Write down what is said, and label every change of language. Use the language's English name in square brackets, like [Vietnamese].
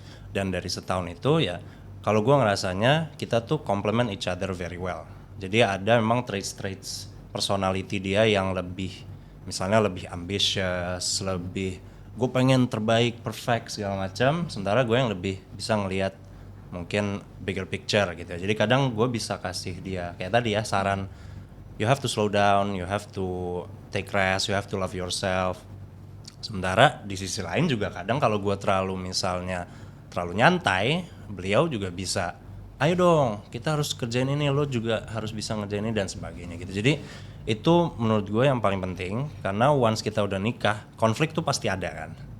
[Indonesian] Dan dari setahun itu ya, kalau gue ngerasanya kita tuh [English] complement each other very well. [Indonesian] Jadi ada memang traits personality dia yang lebih, misalnya lebih ambitious, lebih gue pengen terbaik, perfect segala macam. Sementara gue yang lebih bisa ngelihat mungkin [English] bigger picture [Indonesian] gitu ya. Jadi kadang gue bisa kasih dia kayak tadi ya saran, [English] you have to slow down, you have to take rest, you have to love yourself. [Indonesian] Sementara di sisi lain juga kadang kalau gue terlalu nyantai, beliau juga bisa, ayo dong kita harus kerjain ini, lo juga harus bisa ngerjain ini dan sebagainya gitu. Jadi itu menurut gue yang paling penting, karena once kita udah nikah, konflik tuh pasti ada kan.